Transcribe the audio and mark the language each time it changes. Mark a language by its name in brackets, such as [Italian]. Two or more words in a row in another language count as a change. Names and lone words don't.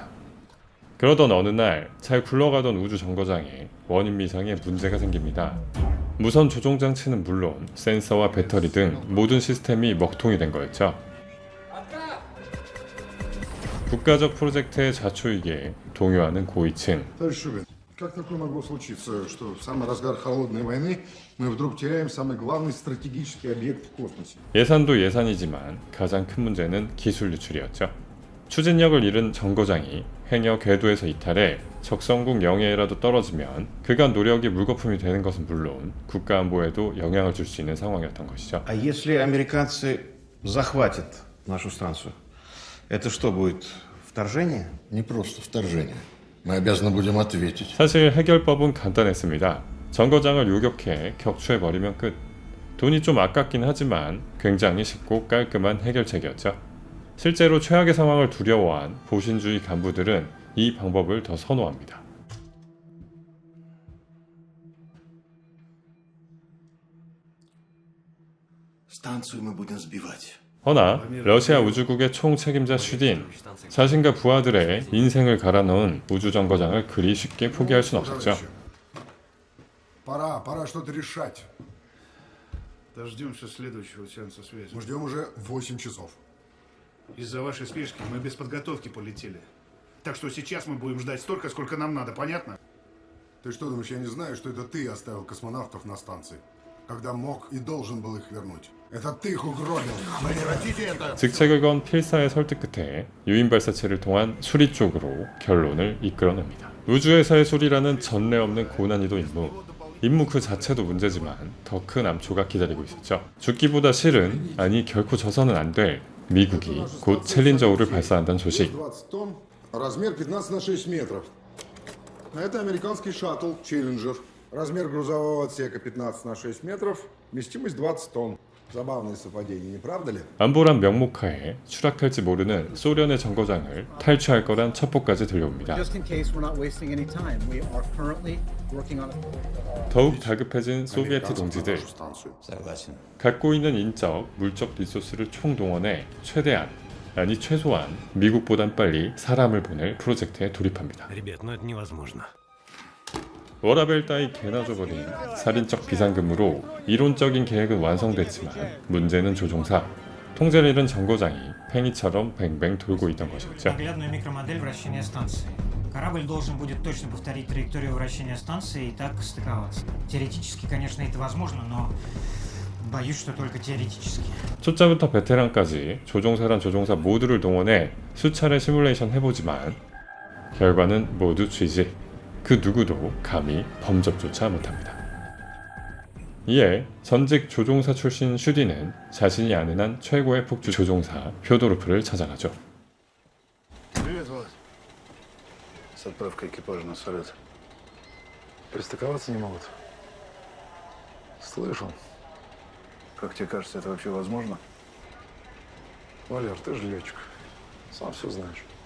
[Korean] 그러던 어느 날 잘 굴러가던 우주 정거장에 원인 미상의 문제가 생깁니다. 무선 조종 장치는 물론 센서와 배터리 등 모든 시스템이 먹통이 된 거였죠. 국가적 프로젝트의 자초이기에 동요하는 고위층. [Russian] Как такое могло случиться, что в самый разгар холодной войны мы вдруг теряем самый главный стратегический объект в космосе? [Korean] 예산도 예산이지만 가장 큰 문제는 기술 유출이었죠. 추진력을 잃은 정거장이 행여 궤도에서 이탈해 적성국 영해에라도 떨어지면 그간 노력이 물거품이 되는 것은 물론 국가 안보에도 영향을 줄 수 있는 상황이었던 것이죠. [Russian] А если американцы захватят нашу станцию, это что будет? Вторжение? Не просто вторжение. Мы обязаны будем ответить. [Korean] 사실 해결법은 간단했습니다. 정거장을 요격해 격추해버리면 끝. 돈이 좀 아깝긴 하지만 굉장히 쉽고 깔끔한 해결책이었죠. 실제로 최악의 상황을 두려워한 보신주의 간부들은 이 방법을 더 선호합니다. [Russian] Станцию мы будем сбивать. [Korean] 허나 러시아 우주국의 총책임자 슈딘, 자신과 부하들의 인생을 갈아넣은 우주정거장을 그리 쉽게 포기할 순 없었죠. [Russian] Пора что-то решать. Дождемся следующего сеанса связи. Мы ждем уже 8 часов. Из-за вашей спешки мы без подготовки полетели. Так что сейчас мы будем ждать столько, сколько нам надо, понятно? Ты что думаешь, я не знаю, что это ты оставил космонавтов на станции, когда мог и должен был их вернуть? Это ты их угробил. Прекратите это! [Korean] 직책을 건 필사의 설득 끝에 유인 발사체를 통한 수리 쪽으로 결론을 이끌어냅니다. 우주에서의 수리라는 전례 없는 고난이도 임무 그 자체도 문제지만 더 큰 암초가 기다리고 있었죠. 죽기보다 싫은, 아니 결코 져서는 안 될 미국이 곧 챌린저5를 발사한다는 소식. [Russian] 20 тонн, размер 15 на 6 метров. Это американский шаттл Челленджер. Размер грузового отсека 15 на 6 метров, вместимость 20 тонн. Забавное совпадение, не правда ли? [Korean] 안보란 명목하에 추락할지 모르는 소련의 정거장을 탈취할 거란 첩보까지 들려옵니다. [English] Just in case we're not wasting any time, we are currently working on it. [Korean] 더욱 다급해진 소비에트 동지들. [Russian] Согласен. [Korean] 갖고 있는 인적, 물적 리소스를 총동원해 최대한, 아니 최소한 미국보단 빨리 사람을 보낼 프로젝트에 돌입합니다. [Russian] Ребят, ну это невозможно. [Korean] 워라벨 따위 개나 줘버린 살인적 비상근무로 이론적인 계획은 완성됐지만 문제는 조종사, 통제를 잃은 정거장이 팽이처럼 뱅뱅 돌고 있던 것이었죠. [Russian] Наглядную микромодель вращения станции. Корабль должен будет точно повторить траекторию вращения станции и так стыковаться. Теоретически, конечно, это возможно, но боюсь, что только теоретически. [Korean] 초짜부터 베테랑까지 조종사란 조종사 모두를 동원해 수차례 시뮬레이션 해보지만 결과는 모두 취직. 그 누구도 감히 범접조차 못합니다. 이에 전직 조종사 출신 슈디는 자신이 아는 한 최고의 폭주 조종사 표도로프를 찾아가죠. [Russian] Привет, Влад. С отправкой экипажа на самолет. Пристыковаться не могут? Слышал. Как тебе кажется, это вообще возможно? Валер, ты же летчик. Сам все знаешь.